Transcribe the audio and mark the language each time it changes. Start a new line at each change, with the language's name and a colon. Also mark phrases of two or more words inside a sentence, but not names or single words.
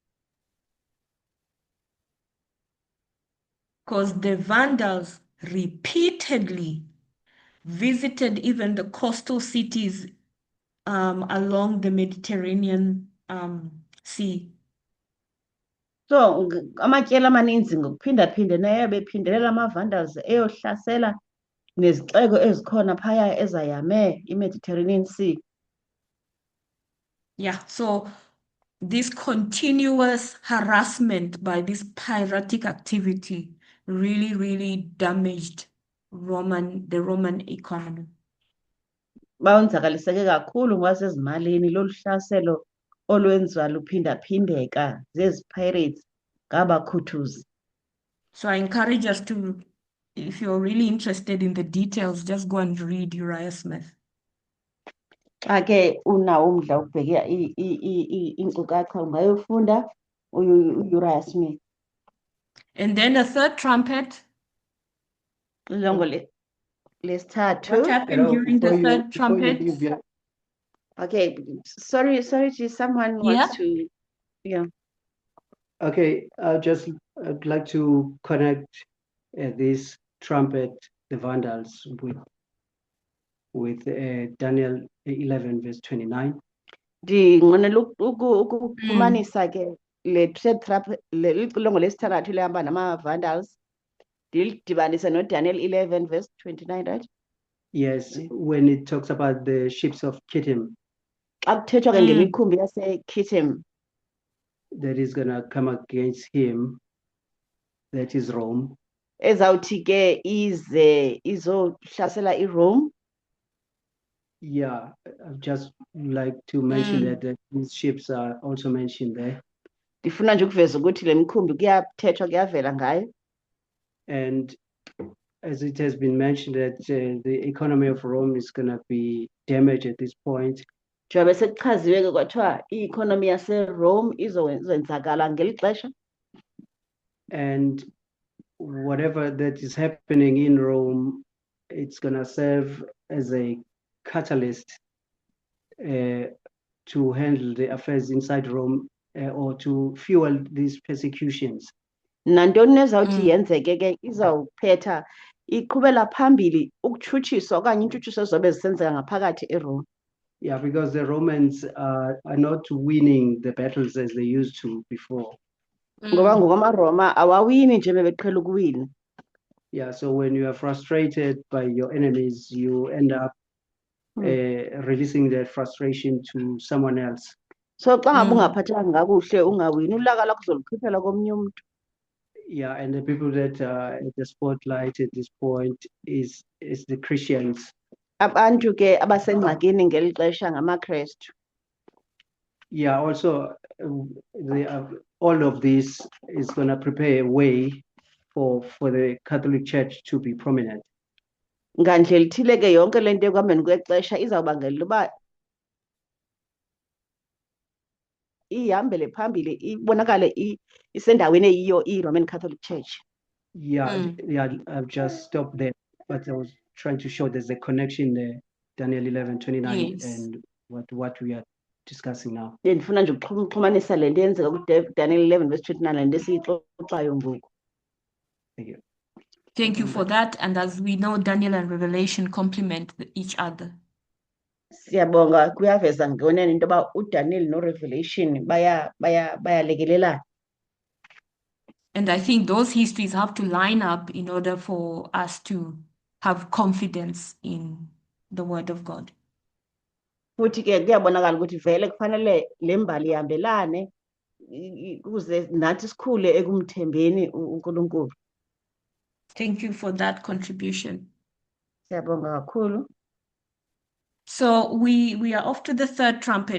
English: Because the Vandals repeatedly visited even the coastal cities along the Mediterranean Sea.
Xhosa: So amatyeli amaninzi ngokuphinda-phindeneyo bephindelela ama-Vandals eyohlasela nezixeko ezikhona phaya ezayame iMediterranean Sea.
English: Yeah, so this continuous harassment by this piratic activity really damaged the Roman economy.
Xhosa: Bawonzakaliseke kakhulu ngokwasezimalini lolu hlaselo olwenziwa luphinda-phindeka zezi pirates ngabakhuthuzi.
English: So I encourage us to, if you're really interested in the details, just go and read Uriah Smith.
Xhosa: Xa ke unawo umdla wokubheka iinkcukacha ungayofunda uUriah Smith.
English: And then the third trumpet.
Xhosa: Xilongo lesithathu.
English: What happened during the third trumpet? Okay, sorry, someone wants to, yeah. Okay, I'd like to connect this trumpet, the Vandals, with Daniel 11 verse 29.
Xhosa: Ndinqwenela ukufumanisa ke le xilongo lesithandathu lehamba nama-Vandals ndilidibanise noDaniel 11 verse 29, right?
English: Yes, when it talks about the ships of Kittim.
Xhosa: Xa kuthethwa ke ngemikhumbi yaseKittim.
English: That is going to come against him, that is Rome.
Xhosa: Ezawuthi ke izohlasela iRome.
English: Yeah, I'd just like to mention that these ships are also mentioned there.
Xhosa: Ndifuna nje ukuveza ukuthi le mikhumbi kuyathethwa kuyavela ngayo.
English: And as it has been mentioned that the economy of Rome is going to be damaged at this point.
Xhosa: Njengoba sekuchaziwe ke kwathiwa i-economy yaseRome izowenzakala ngeli xesha.
English: and whatever that is happening in Rome, it's gonna serve as a catalyst to handle the affairs inside Rome or to fuel these persecutions.
Xhosa: Nantoni nezawuthi yenzeke ke izawuphetha iqhubela phambili ukutshutshiswa okanye intshutshiso zobe zisenzeka ngaphakathi eRome.
English: Yeah, because the Romans are not winning the battles as they used to before.
Xhosa: Ngoba ngokwamaRoma awawini nje bebeqhela ukuwina.
English: Yeah, so when you are frustrated by your enemies, you end up releasing that frustration to someone else.
Xhosa: So xa ngabe ungaphathekanga kakuhle ungawini ulaka lakho uzolukhiphala komnye umuntu.
English: Yeah, and the people that are at the spotlight at this point is the Christians.
Xhosa: Abantu ke abasengxakini ngeli xesha ngamaKrestu.
English: Yeah, also all of this is going to prepare a way for the Catholic Church to be prominent.
Xhosa: Ngandlela ithile ke yonke lento ekuhambeni kwexesha izawubangela uba ihambele phambili ibonakale isendaweni eyiyo i-Roman Catholic Church.
English: Yeah, I've just stopped there, but I was trying to show there's a connection there, Daniel 11:29, Yes. and what we are discussing now.
Xhosa: Ndifuna nje ukuxhumanisa le nto yenzeka kuDaniel 11:29 le nto esiyixoxayo ngoku.
English: Thank you. Thank you for that. And as we know, Daniel and Revelation complement each other.
Xhosa: Siyabonga kuyaveza ngonene into yoba uDaniel noRevelation bayalekelelana.
English: And I think those histories have to line up in order for us to have confidence in the word of God.
Xhosa: Futhi ke kuyabonakala ukuthi vele kufanele le mbali ihambelane ukuze nathi sikhule ekumthembeni uNkulunkulu.
English: Thank you for that contribution.
Xhosa: Siyabonga kakhulu.
English: So we are off to the third trumpet.